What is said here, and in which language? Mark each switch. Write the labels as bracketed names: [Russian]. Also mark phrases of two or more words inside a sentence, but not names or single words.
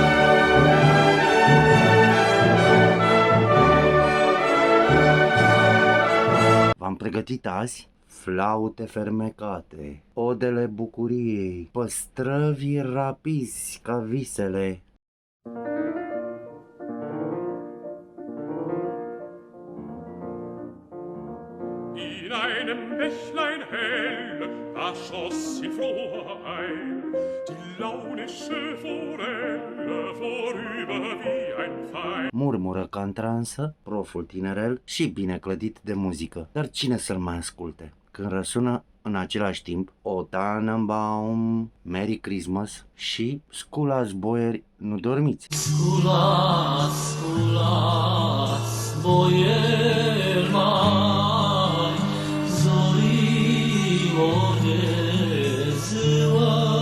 [Romanian] V-am pregătit azi flaute fermecate, odele bucuriei, păstrăvi rapizi ca visele. [German] In einem Bächlein hell, da schoss in froher Eil die launische Forelle vorüber wie ein Pfeil. [Romanian] Murmură ca în transă proful tinerel și bine clădit de muzică. Dar cine să-l mai asculte? Când răsună în același timp O Tannenbaum, Merry Christmas și Sculați, boieri, nu dormiți. Sculați, sculați, boieri mai, zorilor de ziua.